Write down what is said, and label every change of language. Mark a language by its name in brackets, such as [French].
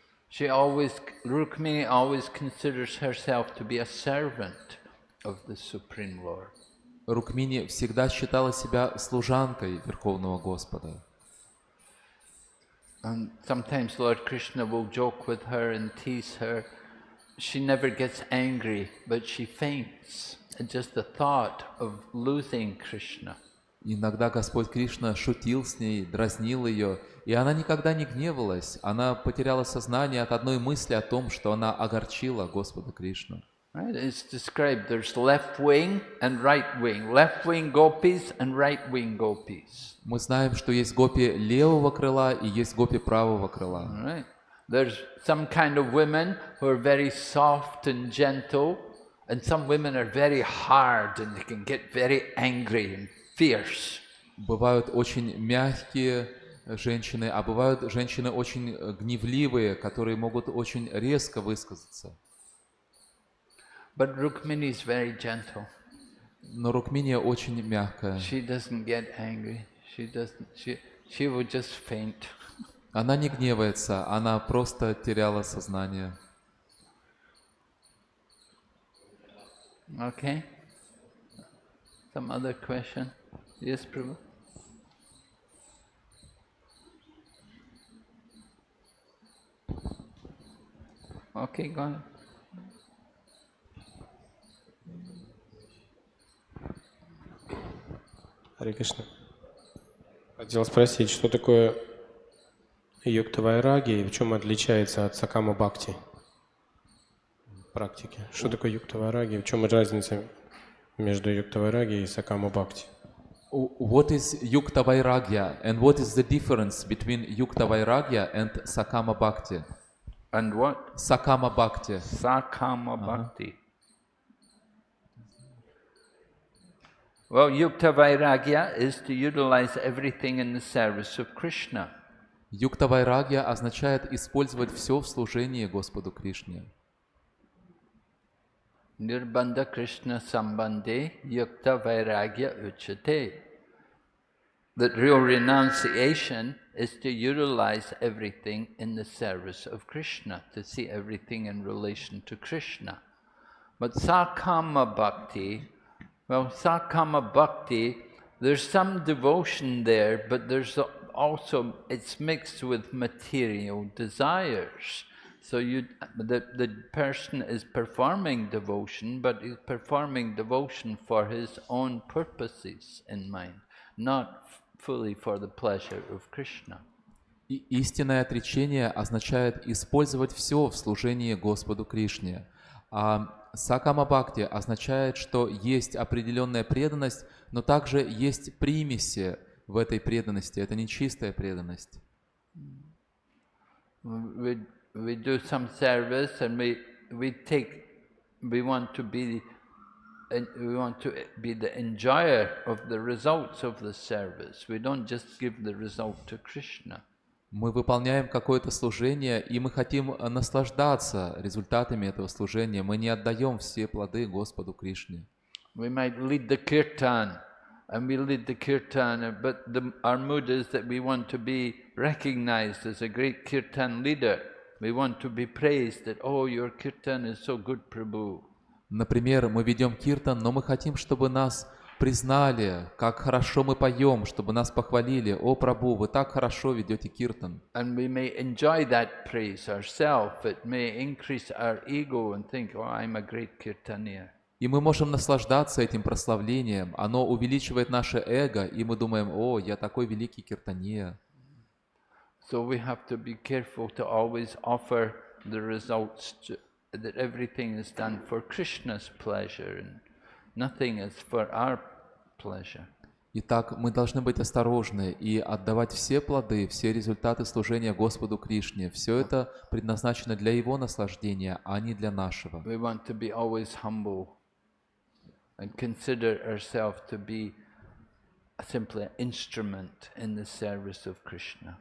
[English] Rukmini always considers herself to be a servant of the Supreme Lord. [Russian] Рукмини всегда считала себя служанкой Верховного Господа. [English] And sometimes Lord Krishna will joke with her and tease her. She never gets angry, but she faints at just the thought of losing Krishna. [Russian] Иногда Господь Кришна шутил с ней, дразнил ее, и она никогда не гневалась. Она потеряла сознание от одной мысли о том, что она огорчила Господа Кришну. [English] Right? It's described there's left wing and right wing. Left wing gopis and right wing gopis. [Russian] Мы знаем, что есть гопи левого крыла и есть гопи правого крыла. [English] Right? There's some kind of women who are very soft and gentle, and some women are very hard and they can get very angry and fierce. [Russian] Бывают очень мягкие женщины, а бывают женщины очень гневливые, которые могут очень резко высказаться. [English] But Rukmini is very gentle. [Russian] Но Рукминия очень мягкая. [English] She doesn't get angry. She will just faint. [Russian] Она не гневается, она просто теряла сознание. [English] Okay. Some other question? Yes, Prabhu? Okay, go ahead. [Russian] Харе Кришна. Хотел спросить, что такое юкта вайраги и в чем отличается от сакама бхакти практики? Что такое юкта вайраги, в чем разница между юкта вайраги и сакама бхакти? [English] What is Yukta Vairagya and what is the difference between Yukta Vairagya and Sakama Bhakti? And what? Sakama Bhakti. Sakama Bhakti. Well, Yukta Vairagya is to utilize everything in the service of Krishna. [Russian] Юкта Вайрагья означает использовать все в служении Господу Кришне. [Sanskrit] Nirbandha Krishna Sambandhe Yukta Vairagya Uchate. [English] That real renunciation is to utilize everything in the service of Krishna, to see everything in relation to Krishna. But Sakama Bhakti, well, Sakama Bhakti, there's some devotion there, but there's also, it's mixed with material desires. So the person is performing devotion, but he's performing devotion for his own purposes in mind, not fully for the pleasure of Krishna. [Russian] И истинное отречение означает использовать все в служении Господу Кришне. А Сакама Бхакти означает, что есть определенная преданность, но также есть примеси в этой преданности. Это не чистая преданность. [English] We do some service and we want to be the enjoyer of the results of the service. We don't just give the result to Krishna. [Russian] Мы выполняем какое-то служение, и мы хотим наслаждаться результатами этого служения. Мы не отдаем все плоды Господу Кришне. [English] We might lead the kirtan, and we lead the kirtan, but our mood is that we want to be recognized as a great kirtan leader. We want to be praised that, oh, your kirtan is so good, Prabhu. [Russian] Например, мы ведем киртан, но мы хотим, чтобы нас признали, как хорошо мы поем, чтобы нас похвалили. О, Прабху, вы так хорошо ведете киртан. [English] And we may enjoy that praise ourselves. It may increase our ego and think, oh, I'm a great kirtaniya. [Russian] И мы можем наслаждаться этим прославлением. Оно увеличивает наше эго, и мы думаем, о, я такой великий киртания. [English] So we have to be careful to always offer the results, that everything is done for Krishna's pleasure and nothing is for our pleasure. [Russian] Итак, мы должны быть осторожны и отдавать все плоды, все результаты служения Господу Кришне. Все это предназначено для Его наслаждения, а не для нашего. [English] We want to be always humble and consider ourselves to be simply an instrument in the service of Krishna.